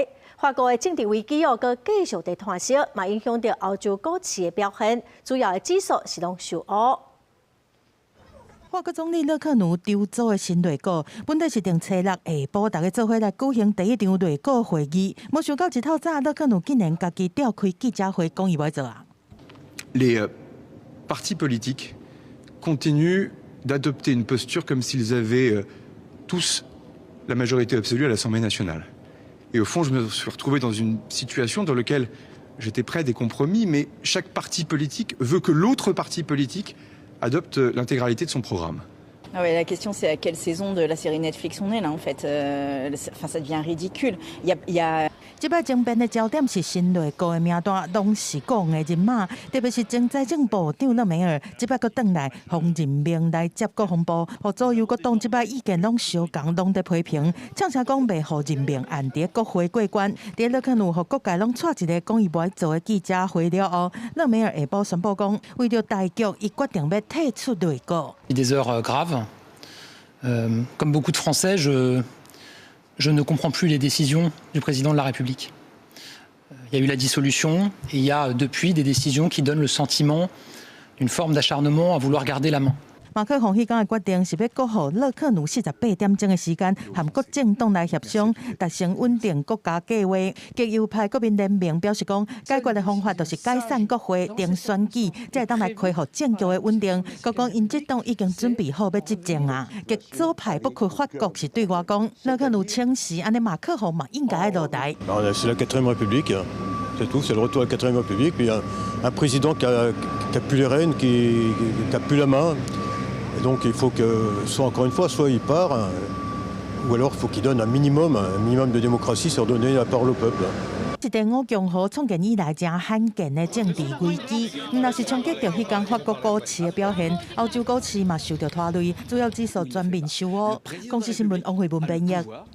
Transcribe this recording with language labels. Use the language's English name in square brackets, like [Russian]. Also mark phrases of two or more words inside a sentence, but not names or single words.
[Min Nan Chinese] 法国的政治危机搁继续在炭烧，嘛影响到欧洲股市的表现，主要的指数是拢受压。法国总理勒克奴筹组的新内阁，本来是定初六下晡大家做伙来举行第一场内阁会议，没想到一透早，勒克奴竟然家己召开记者会，讲伊袂做啊。 [French] Les partis politiques continuent d'adopter une posture comme s'ils avaient tous la majorité absolue à l'Assemblée nationale. Et au fond, je me suis retrouvé dans une situation dans laquelle j'étais près des compromis, mais chaque parti politique veut que l'autre parti politique adopte l'intégralité de son programme. Ah ouais, la question c'est à quelle saison de la série Netflix on est là en fait. Ça devient ridicule. Il y a [Min Nan Chinese] 这摆争辩的焦点是新内阁的名单，拢是讲的人马，特别是前财政部长勒梅尔，这摆阁转来，方任命来接国防部，和左右各党这摆意见拢相共，拢在批评，呛声讲袂互任命按伫国会过关。伫勒克奴和各界拢带一个讲伊袂做的记者会了后，勒梅尔下晡宣布讲，为着大局，伊决定要退出内阁。 [French] Des heures graves. Comme beaucoup de Français, je ne comprends plus les décisions du président de la République. Il y a eu la dissolution et il y a depuis des décisions qui donnent le sentiment d'une forme d'acharnement à vouloir garder la main. [Min Nan Chinese] 马克宏迄天的决定是要搁互勒克奴48点钟的时间，和各政党来协商，达成稳定国家计划。极右派国民联盟表示讲，解决的方法就是解散国会、定选举，才会当来恢复政局的稳定。佮讲因这党已经准备好要执政啊。极左派不屈法国是对我讲，勒克奴请辞，安尼马克宏嘛应该落台。 [French] C'est la 4e République, c'est tout, c'est le retour à la 4e République. Puis un président qui a plus les rênes, qui a plus la main. Et donc il faut que, encore une fois, soit il part, ou alors il faut qu'il donne un minimum de démocratie, c'est redonner la parole au peuple. [Min Nan Chinese] 是第5共和创建以来正罕见的政治危机，若是冲击到迄间法国股市的表现，欧洲股市嘛受到拖累，主要指数全面受压。公司新闻王慧文编译。